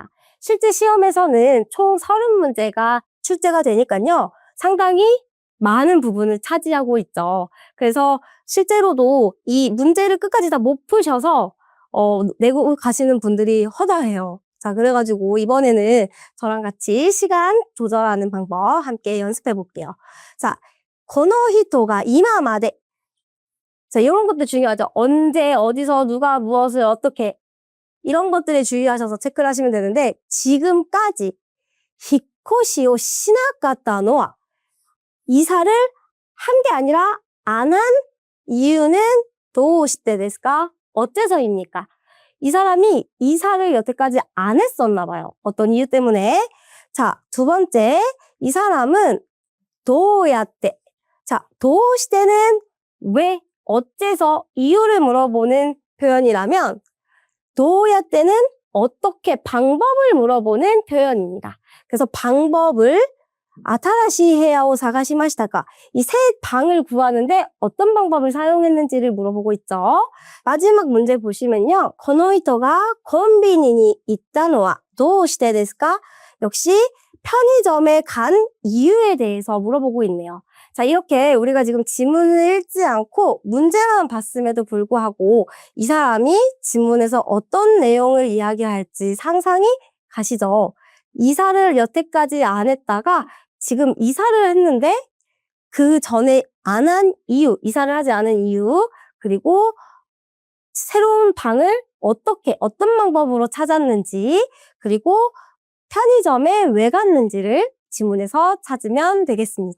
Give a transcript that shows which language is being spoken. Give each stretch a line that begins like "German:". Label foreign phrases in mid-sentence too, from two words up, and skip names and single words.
Korean: 실제 시험에서는 총 30문제가 출제가 되니까요, 상당히 많은 부분을 차지하고 있죠. 그래서 실제로도 이 문제를 끝까지 다 못 푸셔서 내고 가시는 분들이 허다해요. 자, 그래가지고 이번에는 저랑 같이 시간 조절하는 방법 함께 연습해 볼게요. 자,
Japanese: この人が今まで.
Korean: 자, 이런 것도 중요하죠. 언제, 어디서, 누가, 무엇을, 어떻게. 이런 것들에 주의하셔서 체크를 하시면 되는데, 지금까지
Japanese: 引っ越しをしなかったのは,
Korean: 이사를 한 게 아니라 안 한 이유는
Japanese: どうしてですか?
Korean: 어째서입니까? 이 사람이 이사를 여태까지 안 했었나 봐요. 어떤 이유 때문에. 자, 두 번째, 이 사람은 どうやって. 자, どうして 는 왜, 어째서, 이유를 물어보는 표현이라면 どうやって 는 어떻게, 방법을 물어보는 표현입니다. 그래서 방법을
Japanese: 新しい部屋を探しましたか?
Korean: 이 새 방을 구하는데 어떤 방법을 사용했는지를 물어보고 있죠. 마지막 문제 보시면요.
Japanese: この人がコンビニに行ったのはどうしてですか?
Korean: 역시 편의점에 간 이유에 대해서 물어보고 있네요. 자, 이렇게 우리가 지금 지문을 읽지 않고 문제만 봤음에도 불구하고 이 사람이 지문에서 어떤 내용을 이야기할지 상상이 가시죠. 이사를 여태까지 안 했다가 지금 이사를 했는데 그 전에 안 한 이유, 이사를 하지 않은 이유, 그리고 새로운 방을 어떻게, 어떤 방법으로 찾았는지, 그리고 편의점에 왜 갔는지를 지문에서 찾으면 되겠습니다.